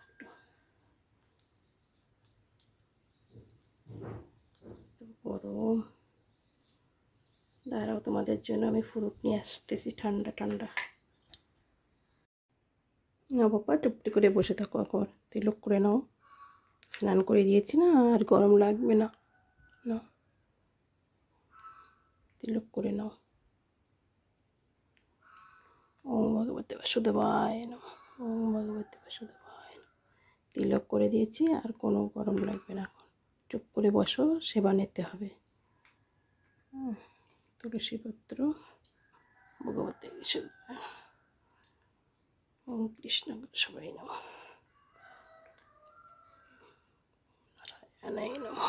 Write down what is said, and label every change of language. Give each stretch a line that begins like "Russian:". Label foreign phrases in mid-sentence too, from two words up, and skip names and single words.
Bangla: গরম, দাঁড়াও, তোমাদের জন্য আমি ফ্রুট নিয়ে আসতেছি ঠান্ডা ঠান্ডা। না বাবা, টুপটি করে বসে থাকো, এখন তিলক করে নাও। স্নান করে দিয়েছি না, আর গরম লাগবে না। না, তিলক করে নাও।
Sanskrit: ওম ভগবতে বাসুদেবায় নমঃ। ওম ভগবতে বাসুদেবায় নমঃ।
Bangla: তিলক করে দিয়েছি, আর কোনো গরম লাগবে না। এখন চুপ করে বসো, সেবা নিতে হবে।
Sanskrit: তুলসী পত্র, ভগবতে ওম কৃষ্ণ সবাই নমঃ। নারায়ণায় নমঃ।